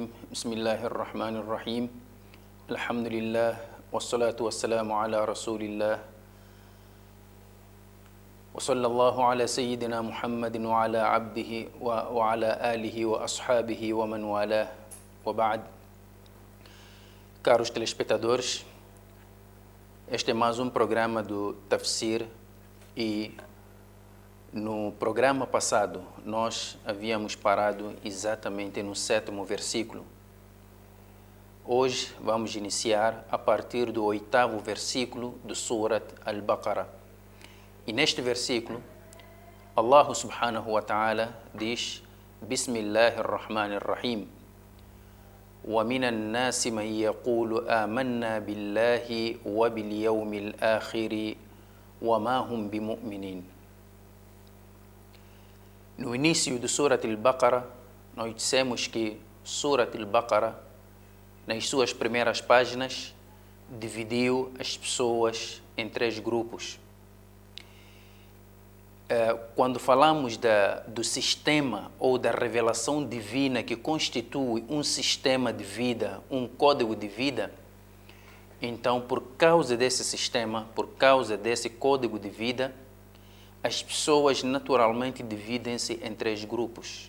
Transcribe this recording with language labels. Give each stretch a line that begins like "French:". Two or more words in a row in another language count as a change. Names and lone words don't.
Arabic: بسم الله الرحمن الرحيم. الحمد لله والصلاة والسلام على رسول الله وصلى الله على سيدنا محمد وعلى عبده وعلى آله وأصحابه ومن والاه وبعد.
Portuguese: Caros telespectadores, este é mais um programa do Tafsir e no programa passado nós havíamos parado exatamente no 7º versículo. Hoje vamos iniciar a partir do 8º versículo do Surat Al-Baqarah. E neste versículo, Allah
Arabic: سبحانه وتعالى
Portuguese: diz: Bismillahirrahmanirrahim.
Arabic: وَمِنَ النَّاسِ مَنْ يَقُولُ آمَنَّا بِاللَّهِ وَبِالْيَوْمِ الْآخِرِ وَمَا هُمْ بِمُؤْمِنِينَ.
Portuguese: No início do Surat Al-Baqarah, nós dissemos que Surat Al-Baqarah, nas suas primeiras páginas, dividiu as pessoas em 3 grupos. Quando falamos do sistema ou da revelação divina que constitui um sistema de vida, um código de vida, então, por causa desse sistema, por causa desse código de vida, as pessoas naturalmente dividem-se em 3 grupos.